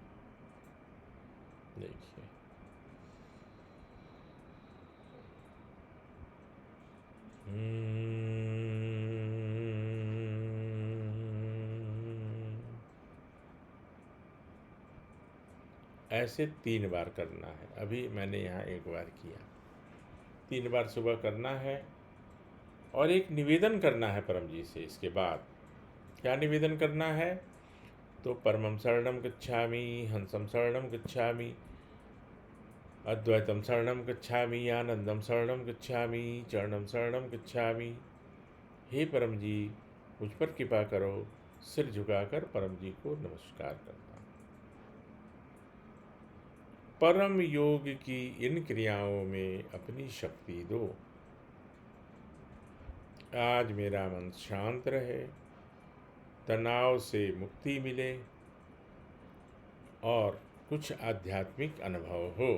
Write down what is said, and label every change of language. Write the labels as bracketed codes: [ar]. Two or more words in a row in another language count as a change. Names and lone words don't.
[hi] देखिए, ऐसे 3 बार करना है। अभी मैंने यहाँ एक बार किया, 3 बार सुबह करना है। और एक निवेदन करना है परम जी से। इसके बाद क्या निवेदन करना है? [pi] तो परमं शरणं गच्छामि, हंसं शरणं गच्छामि, अद्वैतम शरणं गच्छामि, आनंदम शरणं गच्छामि, चरणं शरणं गच्छामि। [hi] हे परम जी, मुझ पर कृपा करो। सिर झुकाकर परम जी को नमस्कार करता हूँ। परम योग की इन क्रियाओं में अपनी शक्ति दो। आज मेरा मन शांत रहे, तनाव से मुक्ति मिले और कुछ आध्यात्मिक अनुभव हो।